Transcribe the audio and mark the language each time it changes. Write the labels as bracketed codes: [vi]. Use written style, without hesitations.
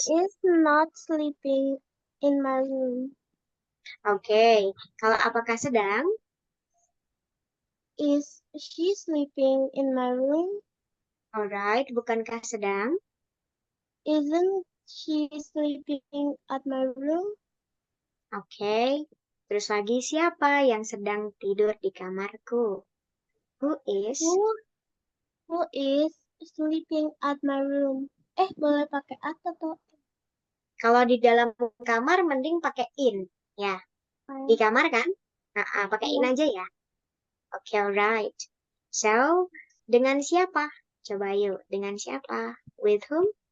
[en] is not sleeping in my room. [id] Okay. Kalau apakah sedang? [en] Is she sleeping in my room? [id] Alright. Bukankah sedang? [en] Isn't she sleeping at my room? Okay. [id] Terus lagi siapa yang sedang tidur di kamarku? [en] Who is? Who is sleeping at my room? [id] Boleh pakai at atau Kalau di dalam kamar mending pakai in. Ya. Di kamar kan? Pakai in aja ya. Oke, alright. So, dengan siapa? Coba yuk, dengan siapa? [en] With whom?